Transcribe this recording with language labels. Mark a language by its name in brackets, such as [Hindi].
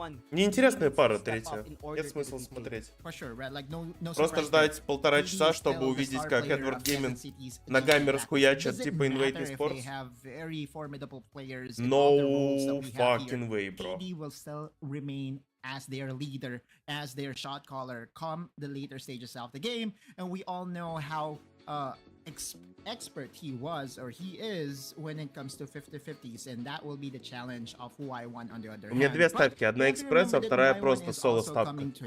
[Russian] Неинтересная пара третья. Нет смысла смотреть. Просто ждать полтора часа, чтобы увидеть, как Эдвард Гейминг ногами расхуячат типа Invade esports. [English] No fucking way, bro. As their leader, as their shot caller, come the later stages of the game, and we all know how expert he was or he is when it comes to 50-50s, and that will be the challenge of who I want on the other hand. [Russian] У меня две ставки, одна экспресс, а вторая просто соло ставка.